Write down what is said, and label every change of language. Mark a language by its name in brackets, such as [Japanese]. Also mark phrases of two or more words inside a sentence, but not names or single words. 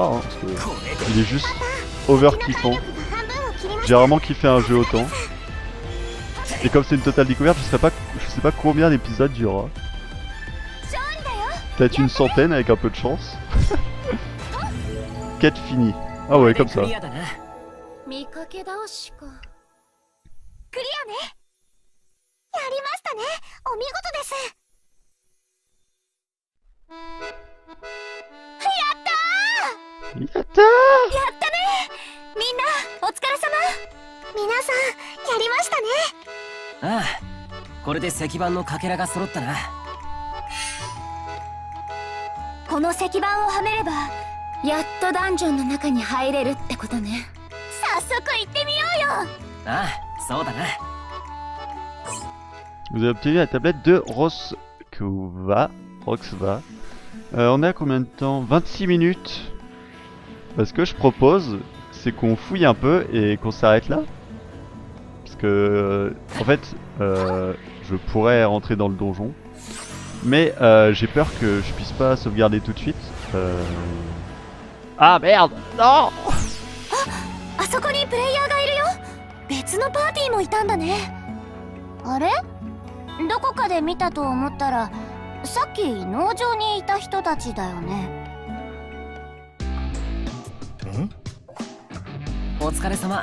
[French] Hein, parce que il est juste over kiffant. J'ai rarement kiffé un jeu autant. Et comme c'est une totale découverte, je sais pas combien d'épisodes il y aura. Peut-être une centaine avec un peu de chance. Quête finie. Ah ouais, comme ça. [Japanese] 見かけ倒しか。クリアね。やりましたね。お見事です。やったー。やったー。やったね。みんなお疲れ様。皆さんやりましたね。ああ、これで石板のかけらが揃ったな。この石板をはめればやっとダンジョンの中に入れるってことね。早速行ってみようよ。ああ、そうだな。 [French] Vous avez obtenu la tablette de Roxva. On est à combien de temps? 26 minutes. Ce que je propose, c'est qu'on fouille un peu et qu'on s'arrête là. Parce que, en fait, je pourrais rentrer dans le donjon. Mais j'ai peur que je puisse pas sauvegarder tout de suite. Ah merde! Non! [Japanese] あそこにプレイヤーがいるよ。別のパーティーもいたんだね。あれ？どこかで見たと思ったら、さっき農場にいた人たちだよね。お疲れ様。